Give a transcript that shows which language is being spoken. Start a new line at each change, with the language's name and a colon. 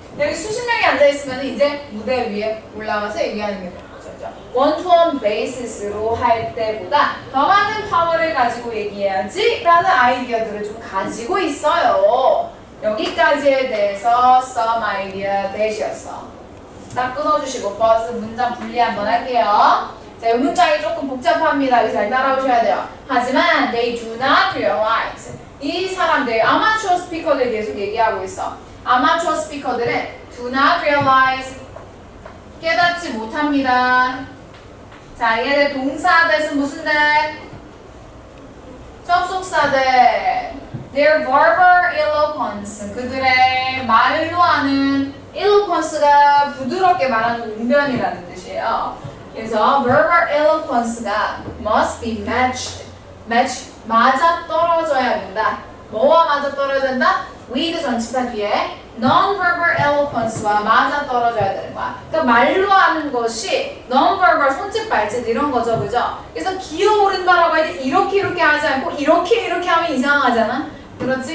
Korean: 여기 수십 명이 앉아있으면 이제 무대 위에 올라가서 얘기하는 게 one-to-one basis로 할 때보다 더 많은 파워를 가지고 얘기해야지 라는 아이디어들을 좀 가지고 있어요. 여기까지에 대해서
English: some idea that
Korean: 이었어. 딱 끊어주시고 버스 문장 분리 한번 할게요. 자, 이 문장이 조금 복잡합니다. 잘 따라오셔야 돼요. 하지만
English: they do not realize.
Korean: 이 사람들, 아마추어 스피커들 계속 얘기하고 있어. 아마추어 스피커들은
English: do not realize.
Korean: 깨닫지 못합니다. 자, 얘네 동사대은 무슨 대? 접속사대.
English: Their verbal eloquence.
Korean: 그들의 말로 하는 eloquence가 부드럽게 말하는 웅변이라는 뜻이에요. 그래서
English: verbal eloquence가 must be matched.
Korean: 맞아 떨어져야 된다. 뭐와 맞아 떨어져야 된다? with 전치사 뒤에 non-verbal eloquence와 맞아 떨어져야 되는 거야. 그러니까 말로 하는 것이 non-verbal, 손짓, 발짓 이런 거죠, 그죠? 그래서 기어오른다라고 할 때 이렇게 하지 않고 이렇게 하면 이상하잖아. 그렇지?